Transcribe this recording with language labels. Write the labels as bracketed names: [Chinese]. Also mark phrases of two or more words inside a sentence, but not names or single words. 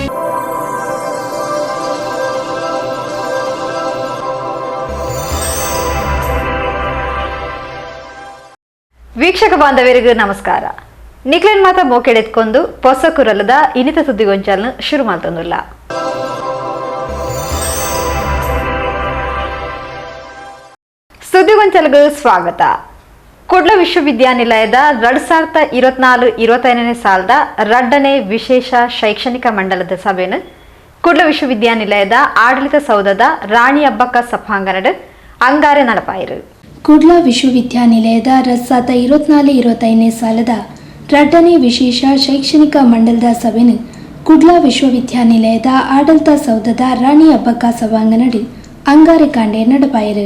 [Kannada] ವೀಕ್ಷಕ ಬಾಂಧವರಿಗೂ ನಮಸ್ಕಾರ. [Tulu] ನಿಕ್ಲೆನ್ ಮಾತ ಮೋಕೆಡೆತ್ಕೊಂಡು ಹೊಸ ಕುರಲದ ಇನಿತ ಸುದ್ದಿಗೊಂಚಲ್ನ ಶುರು ಮಾಡ್ತಂದಿಲ್ಲ. [Kannada] ಸುದ್ದಿಗೊಂಚಲ್ಗೆ ಸ್ವಾಗತ. [Tulu] ಕುಡ್ಲ ವಿಶ್ವವಿದ್ಯಾನಿಲಯದ 2024-25ನೇ ಸಾಲದ 2ನೇ ವಿಶೇಷ ಶೈಕ್ಷಣಿಕ ಮಂಡಲದ ಸಭೆಯನ್ನು ಕುಡ್ಲ ವಿಶ್ವವಿದ್ಯಾನಿಲಯದ ಆಡಳಿತ ಸೌಧದ ರಾಣಿ ಅಬ್ಬಕ್ಕ ಸಭಾಂಗಣದ ಅಂಗಾರೆ ನಡಪಾಯಿರು. ಕುಡ್ಲ ವಿಶ್ವವಿದ್ಯಾನಿಲಯದ 2024-25ನೇ ಸಾಲದ 2ನೇ ವಿಶೇಷ ಶೈಕ್ಷಣಿಕ ಮಂಡಲದ ಸಭೆಯನ್ನು ಕುಡ್ಲ ವಿಶ್ವವಿದ್ಯಾನಿಲಯದ ಆಡಳಿತ ಸೌಧದ ರಾಣಿ ಅಬ್ಬಕ್ಕ ಸಭಾಂಗಣದ ಅಂಗಾರೆ ಕಾಂಡೆ ನಡಪಾಯಿರು.